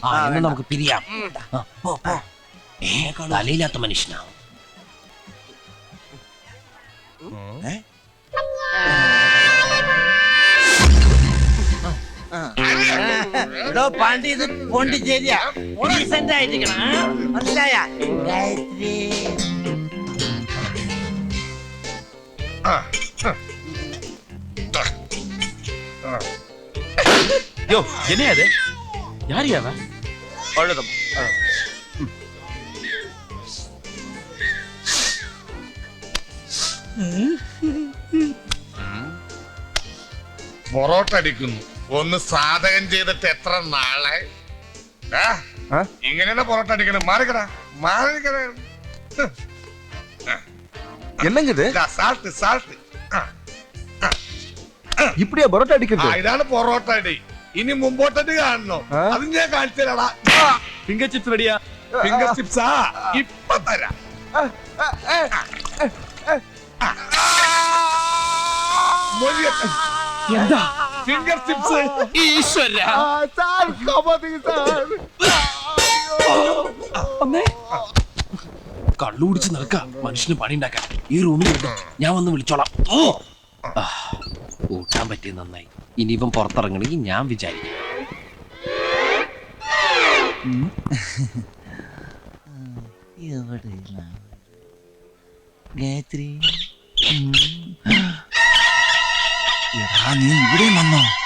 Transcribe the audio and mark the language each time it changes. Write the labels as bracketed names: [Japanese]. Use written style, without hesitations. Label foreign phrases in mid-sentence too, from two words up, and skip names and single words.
[Malayalam] എന്നാ നമുക്ക് പിരിയാം. തലയില്ലാത്ത മനുഷ്യനാവും. എടോ പാണ്ടി, ഇത് പോണ്ടിച്ചേരിയാ. ഡീസന്റ് ആയിരിക്കണം, മനസ്സിലായ? ഗായത്രി [Tamil] யோ, என்ன அது? யார் யாவ? அழுதம். [Malayalam] പൊറോട്ട അടിക്കുന്നു. ഒന്ന് സാധകം ചെയ്തിട്ട് എത്ര നാളെ? ഇങ്ങനെയാണ് പൊറോട്ട അടിക്കണം. മാറിക്കടാ, മാറിക്കടാ. [Tamil] என்னங்க இது? [English] salt salt. [Tamil] இப்படியா பரோட்டா அடிக்கிறது? [Malayalam] ഇതാണ് പൊറോട്ട അടി. ഇനി മുമ്പോട്ടടി കാണണോ? അത് ഞാൻ കാണിച്ചു തരാടാ. [English] finger chips [Malayalam] റെഡിയാ? [English] finger chips [Malayalam] ഇപ്പൊ തരാം. എന്താ [English] finger chips? [Malayalam] ഈശ്വര, [Tamil] சார் காப்பாத்துங்க சார். [Malayalam] കള്ളു കുടിച്ച് നടക്കാം. മനുഷ്യന് പണി ഉണ്ടാക്കാൻ ഈ റൂമിൽ ഞാൻ വന്ന് വിളിച്ചോളാം. കൂട്ടാൻ പറ്റിയ നന്നായി. ഇനി ഇവൻ പുറത്തിറങ്ങണമെങ്കിൽ ഞാൻ വിചാരിക്കും. ഗായത്രി, നീ ഇവിടെ വന്നോ?